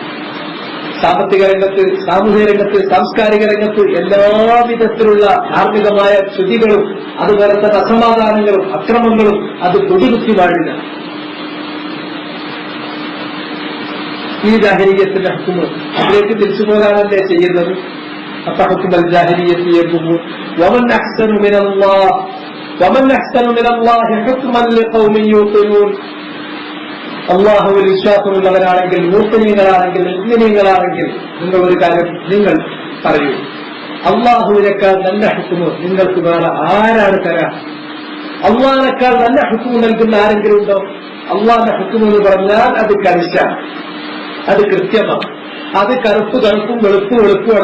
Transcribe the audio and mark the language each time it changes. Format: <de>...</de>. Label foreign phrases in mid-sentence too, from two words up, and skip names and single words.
<ml>സാമ്പത്തിക രംഗത്ത്, സാമൂഹിക രംഗത്ത്, സാംസ്കാരിക രംഗത്ത് എല്ലാവിധത്തിലുള്ള ധാർമ്മികമായ ചുതികളും അതുപോലെ തന്നെ അസമാധാനങ്ങളും അക്രമങ്ങളും അത് കൊടികുത്തി വാഴുക. ഈ ജാഹിലിയ്യത്തിന്റെ ഹുക്മ് അതിലേക്ക് തിരിച്ചു പോകാനല്ലേ ചെയ്യുന്നത്.</ml> <ar>أفحكم الجاهلية يبغون ومن أحسن من الله حكما لقوم يوقنون.</ar> <ml>അള്ളാഹുവിൽ വിശ്വാസമുള്ളവരാണെങ്കിൽ, മൂർത്തനീയങ്ങളാണെങ്കിൽ, മുഅ്മിനീങ്ങളാണെങ്കിൽ നിങ്ങൾ ഒരു കാര്യം നിങ്ങൾ പറയൂ, അള്ളാഹുവിനേക്കാൾ നല്ല ഹുക്മ് നിങ്ങൾക്ക് വേറെ ആരാണ് തരാം? അള്ളാഹിനേക്കാൾ നല്ല ഹുക്മ് നൽകുന്ന ആരെങ്കിലും ഉണ്ടോ? അള്ളാഹിന്റെ ഹുക്മ് എന്ന് പറഞ്ഞാൽ അത് കണിശാണ്, അത് കൃത്യമാണ്, അത് കറുപ്പ് കറുപ്പും വെളുപ്പ് വെളുപ്പുമാണ്.</ml>